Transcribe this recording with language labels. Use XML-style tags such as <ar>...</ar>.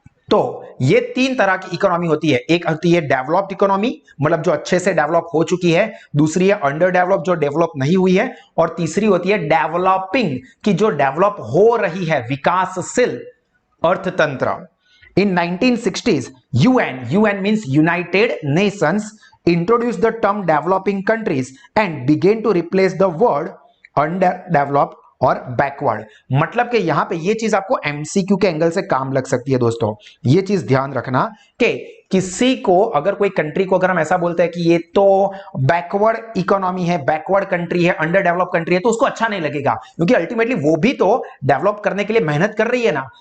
<hi>तो ये 3 तरह की इकोनॉमी होती है। एक होती है डेवलप्ड इकोनॉमी मतलब जो अच्छे से डेवलप हो चुकी है, दूसरी है अंडर डेवलप जो डेवलप नहीं हुई है, और तीसरी होती है डेवलपिंग की जो डेवलप हो रही है, विकासशील अर्थतंत्र।</hi> <en>in 1960s UN means United Nations introduced the term developing countries and began to replace the word underdeveloped</en> <hi>और बैकवर्ड। मतलब कि यहां पे ये चीज आपको एमसीक्यू के एंगल से काम लग सकती है। दोस्तों, ये चीज ध्यान रखना कि किसी को अगर कोई कंट्री को अगर हम ऐसा बोलते हैं कि ये तो बैकवर्ड इकोनॉमी है, बैकवर्ड कंट्री है, अंडर डेवलप कंट्री है, तो उसको अच्छा नहीं लगेगा, क्योंकि अल्टीमेटली वो भी तो डेवलप करने के लिए मेहनत कर रही है ना।</hi>